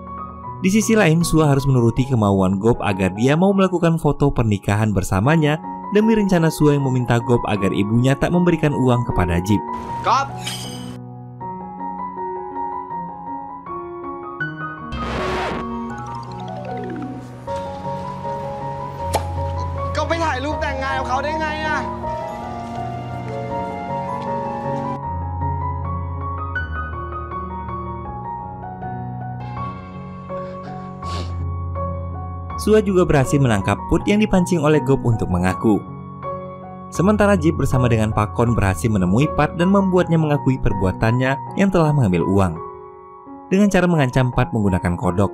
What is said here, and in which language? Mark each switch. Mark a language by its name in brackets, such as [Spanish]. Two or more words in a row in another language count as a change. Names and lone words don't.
[Indonesian] Di sisi lain, Sua harus menuruti kemauan Gop agar dia mau melakukan foto pernikahan bersamanya demi rencana Sua yang meminta Gop agar ibunya tak memberikan uang kepada Jeep. [Thai] Gop! Kau ไปถ่ายรูปแต่งงานกับเขาได้ไงอะ? [Indonesian] Sua juga berhasil menangkap Put yang dipancing oleh Gop untuk mengaku. Sementara Jeep bersama dengan Pakon berhasil menemui Pat dan membuatnya mengakui perbuatannya yang telah mengambil uang dengan cara mengancam Pat menggunakan kodok.